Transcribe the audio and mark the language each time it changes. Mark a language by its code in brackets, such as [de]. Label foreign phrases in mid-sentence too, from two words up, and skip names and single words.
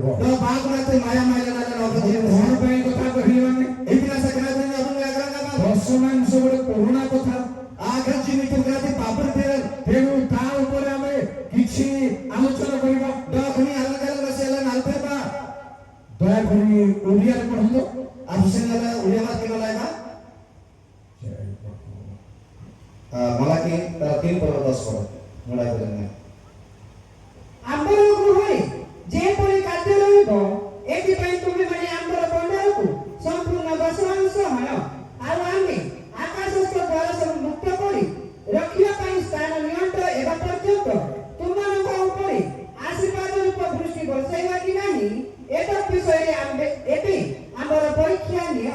[or] କଣ ପାଇଁ କଥା କହିଲେ ମାନେ ଦଶମାଂଶ ଗୋଟେ ପୁରୁଣା କଥା ତେଣୁ ତା ଉପରେ ଆମେ କିଛି ଆଲୋଚନା କରିବା। ଦୟାକରି ଓଡ଼ିଆରେ ପଢନ୍ତୁ। मलाई तीन पर 10 पर मुड़ा करेंगे ଆମ୍ଭର ଗୃହରେ ଯେପରି କାର୍ଯ୍ୟ ରହିବ ଏଥିପାଇଁ ତୁମେମାନେ ଆମ୍ଭର ଭଣ୍ଡାରକୁ ସମ୍ପୂର୍ଣ୍ଣ ଦଶମାଂଶ ଆଣ। ଆଉ ଆମେ ଆକାଶସ୍ଥ ଦ୍ୱାର ସବୁ ମୁକ୍ତ କରି ରଖିବା ପାଇଁ ସ୍ଥାନ ନିଅଣ୍ଟ ହେବା ପର୍ଯ୍ୟନ୍ତ ତୁମମାନଙ୍କ ଉପରେ ଆଶୀର୍ବାଦ ରୂପ ବୃଷ୍ଟି ବର୍ଷାଇବା କି ନାହିଁ ଏତତ୍ ବିଷୟରେ ଏବେ ଆମର ପରୀକ୍ଷା ନିଅ।